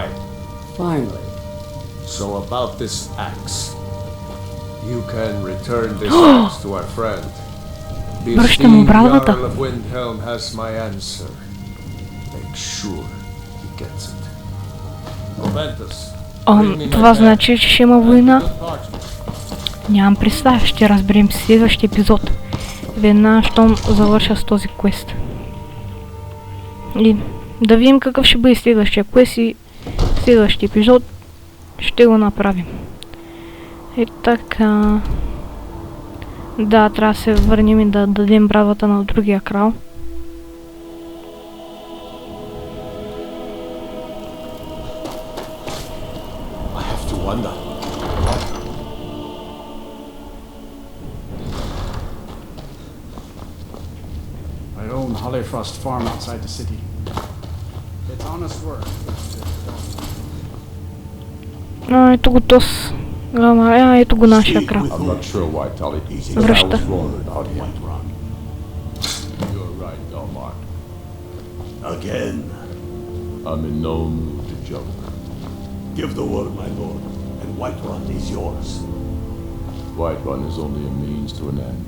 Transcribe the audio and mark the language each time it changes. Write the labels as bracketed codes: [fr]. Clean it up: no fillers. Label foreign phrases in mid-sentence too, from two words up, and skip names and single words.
[en] Finally. So about this axe. You can return this axe to our friend. The esteemed Jarl of Windhelm has my answer. Make sure he gets it. Proventus. [bg] Това значи, че ще има война. Нямам представа, ще разберем в следващия епизод. Веднага, щом завърша с този квест. И да видим какъв ще бъде следващия квест и следващия епизод ще го направим. И така... Да, трябва да се върнем и да дадем брадвата на другия крал. [en] I have to wonder. I own Hollifrost Farm outside the city. It's honest work. [bg] Ето го тос. Ето го нашия крал. [en] I'm not sure why, Tully. I [bg] Връща. [en] was wrong about him. You're right, Dalmar. Again. I'm in no mood to joke. Give the word, my lord, and Whiterun is yours. Whiterun is only a means to an end.